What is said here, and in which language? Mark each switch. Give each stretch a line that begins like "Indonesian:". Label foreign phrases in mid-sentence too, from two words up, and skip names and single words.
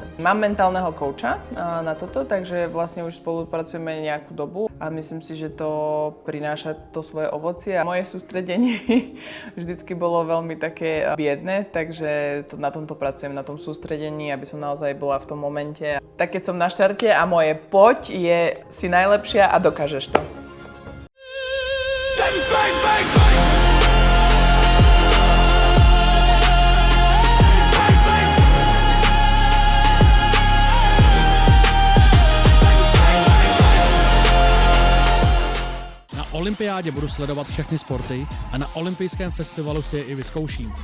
Slovak: Mám mentálneho kouča na toto, takže vlastne už spolupracujeme nejakú dobu a myslím si, že to prináša to svoje ovocie a moje sústredenie vždycky bolo veľmi také biedne, takže na tomto pracujem, na tom sústredení, aby som naozaj bola v tom momente. Tak keď som na štarte a moje poď je si najlepšia a dokážeš to. Bang, bang, bang, bang.
Czech: Na olympiádě budu sledovat všechny sporty a na olympijském festivalu si je i vyzkouším.